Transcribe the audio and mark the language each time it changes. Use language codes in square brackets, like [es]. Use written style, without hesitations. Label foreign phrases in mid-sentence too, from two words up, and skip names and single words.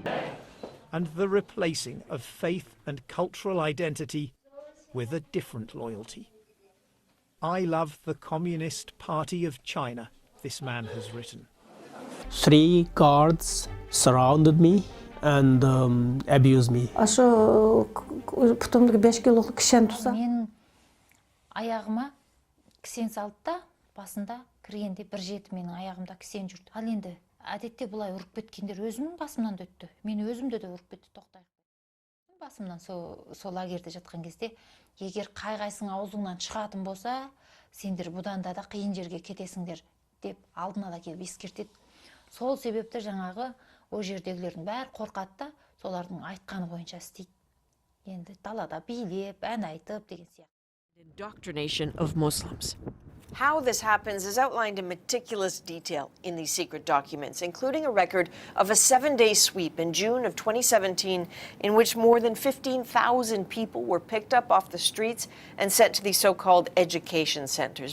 [en] And the replacing of faith and cultural identity with a different loyalty. I love the Communist Party of China, this man has written. 3 guards surrounded me and abused me. [kk] Мен аяғыма кісен салды да, басында кіргенде бір жеті менің аяғымда кісен жүрді. Ал енді әдетте бұлай ұрып кеткендер өзімнің басымнан да өтті. Мені өзімді де ұрып кетті, тоқтай. Басымнан сол лагерде жатқан кезде, егер қай-қайсың аузыңнан шығатын болса, сендер бұдан да қиын жерге кетесіңдер деп алдын ала келіп ескертеді. Сол себепті жаңағы о жердегілердің бәрі қорқады да, солардың айтқаны бойынша істейді. Енді далада билеп, ән айтып деген сияқты. [en] Indoctrination of Muslims. How this happens is outlined in meticulous detail in these secret documents, including a record of a 7-day sweep in June of 2017 in which more than 15,000 people were picked up off the streets and sent to these so-called education centers.